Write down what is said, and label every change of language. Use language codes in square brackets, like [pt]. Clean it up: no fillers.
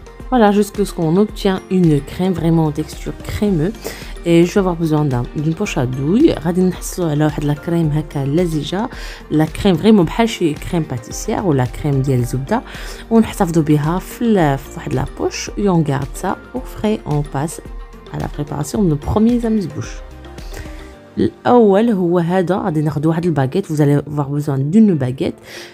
[fr] Voilà, jusqu'à ce qu'on obtient une crème vraiment en texture crémeuse. Et je vais avoir besoin d'une poche à douille. [ar] غادي نحصلوا على واحد لا كريم هكا لزجه, لا كريم فريمون بحال شي كريم باتيسير ولا كريم ديال الزبده, ونحتفظوا بها في واحد لا بوش. [fr] et on garde ça au frais. On passe à la préparation de nos premiers amuse-bouches. [ar] الاول هو هذا, غادي ناخذ واحد الباغيت. [fr] Vous allez avoir besoin d'une baguette.